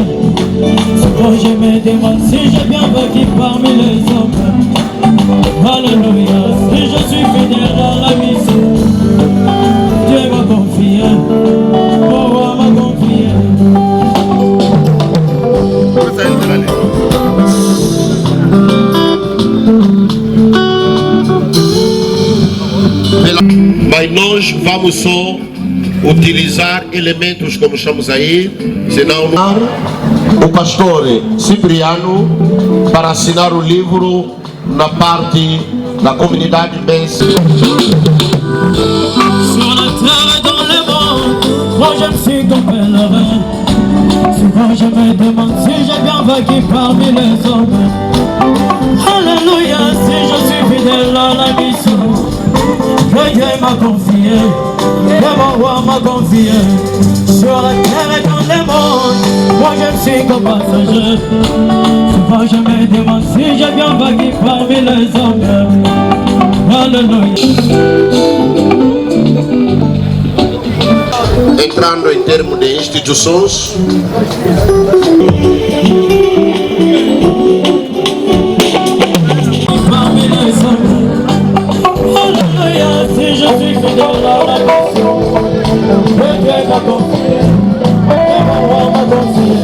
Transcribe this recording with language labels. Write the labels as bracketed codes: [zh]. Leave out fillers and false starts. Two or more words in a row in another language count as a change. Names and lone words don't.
[fr] Quand je me demande si j'ai bien vaincu parmi les hommes. Alléluia, si je suis fidèle dans la mission, Dieu m'a confié, mon roi m'a confié. [pt] Mas nós vamos só utilizar elementos como estamos aí, senão não. o pastor Cipriano para assinar o livro na parte da comunidade Bense. [fr] Sur la terre et dans le monde, moi je me suis comme pèlerin. Souvent je me demande si j'ai bien vaincu parmi les hommes. Alléluia, si je suis fidèle à la mission que Dieu m'a confiée, que mon roi m'a confié. Sur la terre et dans le monde, moi je me suis comme passager. Souvent je me demande si j'ai bien vaincu parmi les hommes. Alléluia. [pt] Entrando em termos de instituições, [fr] Alléluia, si je suis fidèle à la mission que Dieu m'a confiée, que mon roi m'a confié.